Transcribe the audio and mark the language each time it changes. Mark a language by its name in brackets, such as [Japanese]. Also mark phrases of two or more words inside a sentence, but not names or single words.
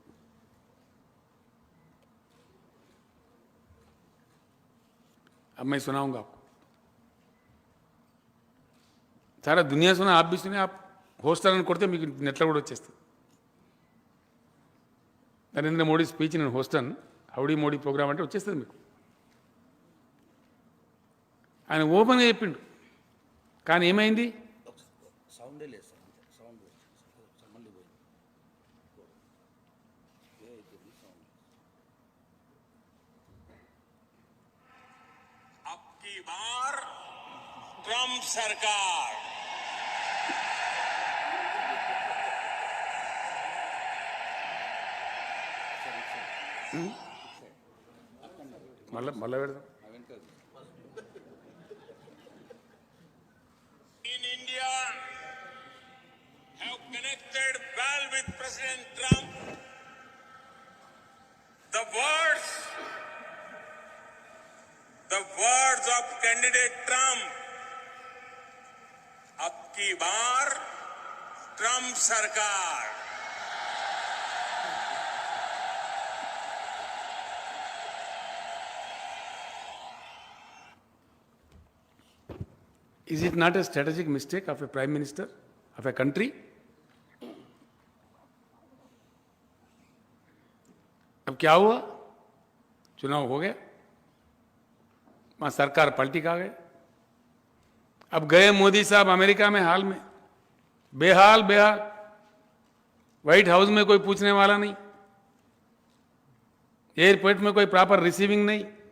[Hindi] अब मैं सुनाऊंगा आपको, सारा दुनिया सुना, आप भी सुने। आप होस्ट [Telugu] అని కొడితే మీకు నెట్లో కూడా వచ్చేస్తుంది। నరేంద్ర మోడీ స్పీచ్ నేను హోస్ట్ అని, హౌడీ మోడీ ప్రోగ్రామ్ అంటే వచ్చేస్తుంది మీకు। ఆయన ఓపెన్గా చెప్పిండు, కానీ ఏమైంది? సౌండే లేదు సార్, సౌండ్ మళ్ళీ పోయింది। [Hindi] अब की बार ट्रंप सरकार [Telugu] మళ్ళా పెడదాం। [English] in India have connected well with President Trump. The words of candidate Trump, [Hindi] अब की बार ट्रंप सरकार। [English] Is it not a strategic mistake of a prime minister of a country? [Hindi] अब क्या हुआ? चुनाव हो गया, वहां सरकार पलटी खा गए। अब गए मोदी साहब अमेरिका में, हाल में बेहाल, व्हाइट हाउस में कोई पूछने वाला नहीं, एयरपोर्ट में कोई प्रॉपर रिसीविंग नहीं।